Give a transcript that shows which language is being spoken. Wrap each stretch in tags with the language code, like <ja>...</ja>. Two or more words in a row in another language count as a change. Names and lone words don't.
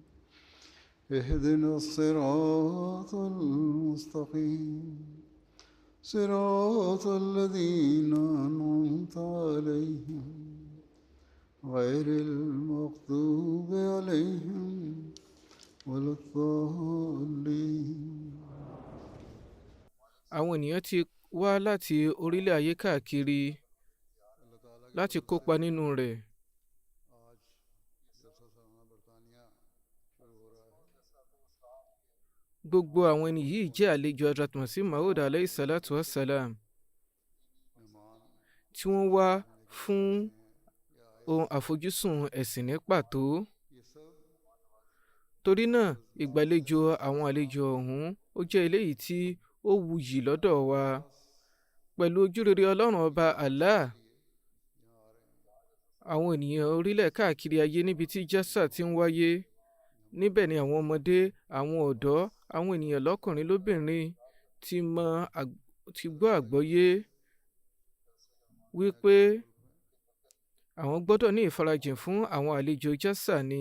<ar>اهدنا الصراط المستقيم صراط الذين أنعمت عليهم غير المغضوب عليهم ولا الضالين.</ar> <yo>àwọn ènìyàn ti wá láti orílẹ̀ ayé káàkiri láti kópa nínú rẹ̀. gbogbo àwọn ẹni yìí jẹ́ àlejò Hazrat Masih Maud</yo> <ar>عليه الصلاة والسلام</ar> <yo>tí wọ́n wá fún ohun àfojúsùn ẹ̀sìn ní pàtó. torí náà ìgbàlejò àwọn àlejò ọ̀hún ó jẹ́ eléyìí tí ó wuyì lọ́dọ̀ wa. pẹ̀lú ojúrere Ọlọ́run ọba Allah, àwọn ènìyàn orílẹ̀ káàkiri ayé níbi tí jásà ti ń wáyé, níbẹ̀ ni àwọn ọmọdé, àwọn ọ̀dọ́, àwọn ènìyàn lọ́kùnrin lóbìnrin ti gbọ́ àgbọ́yé wípé àwọn gbọ́dọ̀ ní ìfarajìn fún àwọn àlejò jásà ni.</yo>